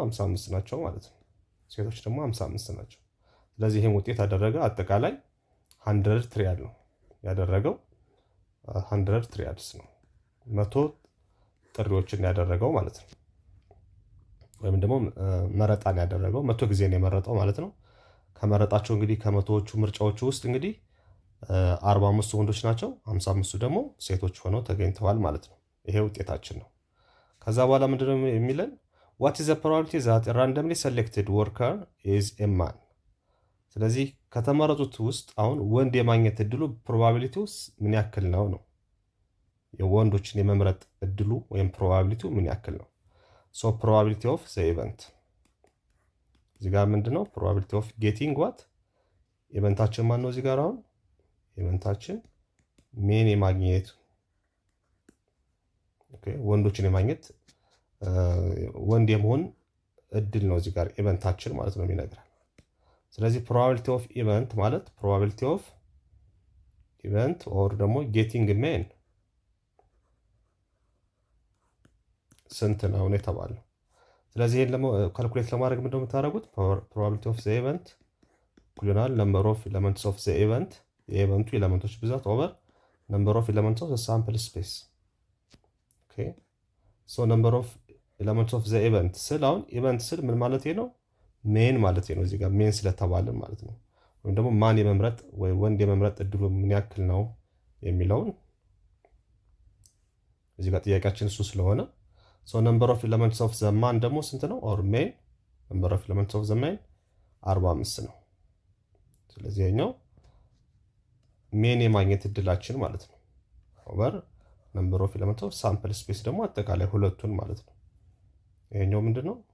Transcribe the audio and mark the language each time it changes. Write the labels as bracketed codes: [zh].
[am] 55 ናቸው ማለት ነው። ሴቶች ደግሞ 55 ናቸው። ስለዚህ ይህም ውጤት ያደረገ አጠቃላይ 100 ትሪያል ነው ያደረገው። 100 ትሪያልስ ነው 100 ጥሪዎችን ያደረገው ማለት ነው። ወይም ደግሞ መረጣን ያደረገው 100 ጊዜ ነው የመረጠው ማለት ነው። ከመረጣቸው እንግዲህ ከመቶዎቹ ምርጫዎቹ ውስጥ እንግዲህ 45 ወንዶች ናቸው፣ 55ቱ ደግሞ ሴቶች ሆነው ተገኝተዋል ማለት ነው። ይሄ ውጤታችን ነው። ከዛ በኋላ ምንድነው የሚለን? [en] what is the probability that a randomly selected worker is a man። [am] ስለዚህ ከተመረጡት ውስጥ አሁን ወንድ የማግኘት እድሉ ፕሮባቢሊቲው ምን ያክል ነው ነው። የወንዶችን የመምረጥ እድሉ ወይም ፕሮባቢሊቲው ምን ያክል ነው? [en] probability of the event [am] እዚህ ጋር ምንድነው? [en] probability of getting what [am] ኢቨንታችን ማን ነው? እዚህ ጋር አሁን ኢቨንታችን ሜን የማግኘት ወንዶችን የማግኘት ወንድ የመሆን እድል ነው እዚህ ጋር ኢቨንታችን ማለት ነው የሚነግረን። ስለዚህ [en] probability of event [am] ማለት [en] probability of event or [am] ደግሞ [en] getting men [am] ስንት ነው የተባለው። ስለዚህ ይሄን ካልኩሌት ለማድረግ ምንድነው የምታደርጉት? [en] probability of the event ኩሊናል number of elements of the event [am] የኢቨንቱ ኤሌመንቶች ብዛት ኦቨር [en] number of elements of the sample space። [am] ኦኬ [en] number of elements of the event [am] ስል አሁን ኢቨንት ስል ምን ማለት ነው? ሜን ማለት ነው። እዚህ ጋር ሜን ስለተባለን ማለት ነው። ወይም ደግሞ ማን የመምረጥ ወይ ወንድ የመምረጥ እድሉ ምን ያክል ነው የሚለውን እዚህ ጋር ጥያቄያችን እሱ ስለሆነ [en] number of elements of the man [am] ደግሞ ስንት ነው? [en] or main number of elements of the man [am] 45 ነው። ስለዚህ ይሄኛው ሜን የማግኘት እድላችን ማለት ነው ኦቨር [en] number of elements of sample space [am] ደግሞ አጠቃላይ ሁለቱን ማለት ነው። ይሄኛው ምንድነው?